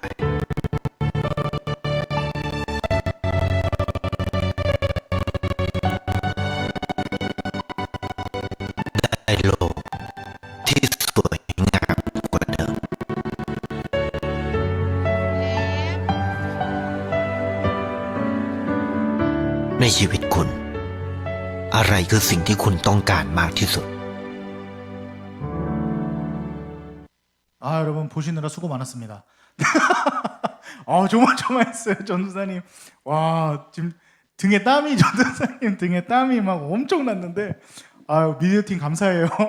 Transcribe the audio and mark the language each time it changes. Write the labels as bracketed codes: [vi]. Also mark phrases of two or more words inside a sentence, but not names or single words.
[th] ได้โลกที่สวยงามกว่าเดิม ในชีวิตคุณ อะไรคือสิ่งที่คุณต้องการมากที่สุด [ko] 여러분 보시느라 수고 많았습니다. 정말 했어요, 전도사님. 와, 지금 등에 땀이 전도사님 등에 땀이 막 엄청 났는데, 미디어 팀 감사해요.